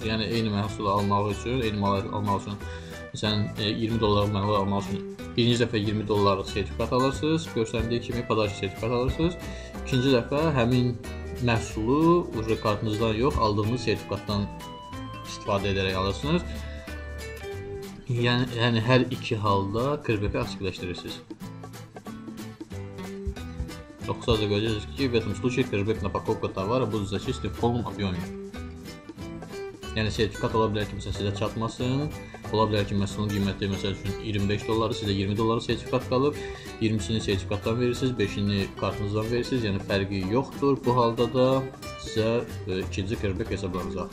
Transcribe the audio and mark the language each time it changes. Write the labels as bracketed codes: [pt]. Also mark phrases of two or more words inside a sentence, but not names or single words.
[az] Yəni eyni məhsulu almaq üçün, eyni malı almaq üçün, məsələn 20 dollarlıq malı almaq üçün birinci dəfə 20 dollarlıq sertifikat alırsınız, göstərdiyi kimi padaş sertifikat alırsınız. İkinci dəfə həmin məhsulu kartınızdan yox, aldığınız sertifikatdan istifadə edərək alırsınız. Yəni hər iki halda cashback'i aktivləşdirirsiniz. [ru] Кстати, говорится, в этом случае кэшбэк на покупку товара будет зачислен в полном объеме. [az] Yəni sertifikat ola bilər ki, məsələn sizə çatmasın. Ola bilər ki, məhsulun qiyməti məsəl üçün 25 dolları, sizə 20 dolları sertifikat qalıb. 20-sini sertifikatdan verirsiniz, 5-ini kartınızdan verirsiniz. Yəni fərqi yoxdur. Bu halda da sizə ikinci cashback hesablanacaq.